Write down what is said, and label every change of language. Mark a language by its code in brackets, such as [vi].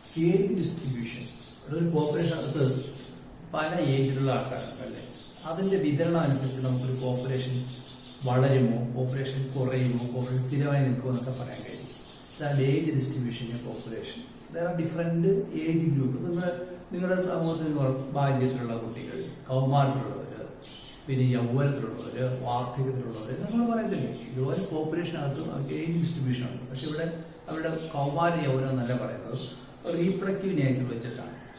[ml] Age distribution ഒരു population അടുത്ത് പല ഏജിലുള്ള ആൾക്കാരുണ്ടല്ലേ, അതിന്റെ വിതരണം അനുസരിച്ച് നമുക്കൊരു പോപ്പുലേഷൻ വളരുമോ, പോപ്പുലേഷൻ കുറയുമോ, പോപ്പുലേഷൻ സ്ഥിരമായി നിൽക്കുമോ എന്നൊക്കെ പറയാൻ കഴിയും. ഇതാണ് age distribution of population. [en] there are different age group. [ml] നിങ്ങളുടെ സമൂഹത്തിൽ ബാല്യത്തിലുള്ള കുട്ടികൾ, കൗമാരത്തിലുള്ളവർ, പിന്നെ യൗവനത്തിലുള്ളവർ, വാർദ്ധക്യത്തിലുള്ളവർ, നമ്മൾ പറയുന്നില്ലേ ഇതുപോലെ പോപ്പുലേഷനകത്തും അവർക്ക് ഏജ് ഡിസ്ട്രിബ്യൂഷൻ ഉണ്ട്. പക്ഷെ ഇവിടെ അവരുടെ കൗമാര യൗവനം എന്നല്ല പറയുന്നത്, റീപ്രൊഡക്റ്റീവ് നേച്ചർ വെച്ചിട്ടാണ്.